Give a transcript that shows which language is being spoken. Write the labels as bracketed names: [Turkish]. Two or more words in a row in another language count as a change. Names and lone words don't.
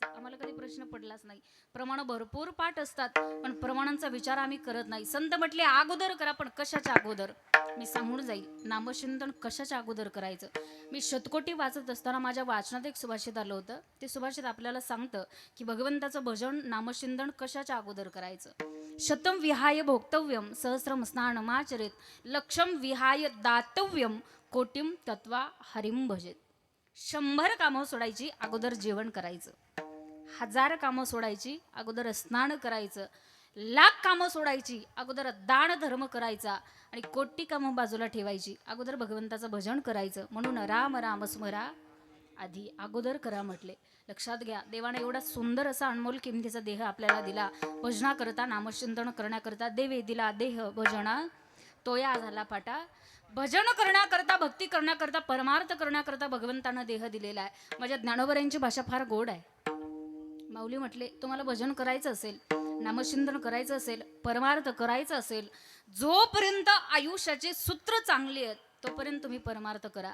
[Marathi] आम्हाला कधी प्रश्न पडलाच नाही. प्रमाण भरपूर पाठ असतात, पण प्रमाणांचा विचार आम्ही करत नाही. संत म्हटले अगोदर करा, पण कशाच्या अगोदर? मी सांगून जाईल, नामचिंतन कशाच्या अगोदर करायचं. मी शतकोटी वाचत असताना माझ्या वाचनात एक सुभाषित आलं होतं. ते सुभाषित आपल्याला सांगतं की भगवंताचं भजन, नामचिंतन कशाच्या अगोदर करायचं. [Sanskrit] शतम विहाय भोक्तव्यम सहस्रम स्नानमाचरित, लक्षम विहाय दातव्यम कोटिम तत्वा हरिम भजेत. [Marathi] 100 कामं सोडायची, अगोदर जेवण करायचं. 1000 कामं सोडायची, अगोदर स्नान करायचं. 1,00,000 कामं सोडायची, अगोदर दान धर्म करायचा. आणि कोटी कामं बाजूला ठेवायची, अगोदर भगवंताचं भजन करायचं. म्हणून राम राम स्मरा आधी, अगोदर करा म्हटले. लक्षात घ्या, देवाने एवढा सुंदर असा अनमोल किमतीचा देह आपल्याला दिला. भजनाकरता, नामचिंतन करण्याकरता देवे दिला देह भजना, तोया झाला पाटा. भजन करण्याकरता, भक्ती करण्याकरता, परमार्थ करण्याकरता भगवंतानं देह दिलेला आहे. माझ्या ज्ञानोबरांची भाषा फार गोड आहे. माऊली म्हटले, तुम्हाला भजन करायचं असेल, नामचिंतन करायचं असेल, परमार्थ करायचं असेल, जोपर्यंत आयुष्याचे सूत्र चांगले आहेत तोपर्यंत तुम्ही परमार्थ करा.